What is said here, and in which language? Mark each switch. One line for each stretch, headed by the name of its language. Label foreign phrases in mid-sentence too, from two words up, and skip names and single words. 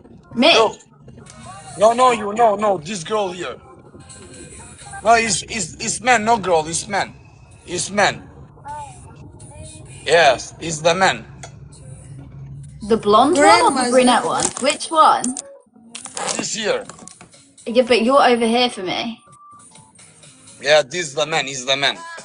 English: Me? Go. No, you, no, this girl here. No, it's man, no girl, it's man. It's man. Yes, it's the man. The blonde one or the brunette one? Which one? This here. Yeah, but you're over here for me. Yeah, this is the man, he's the man.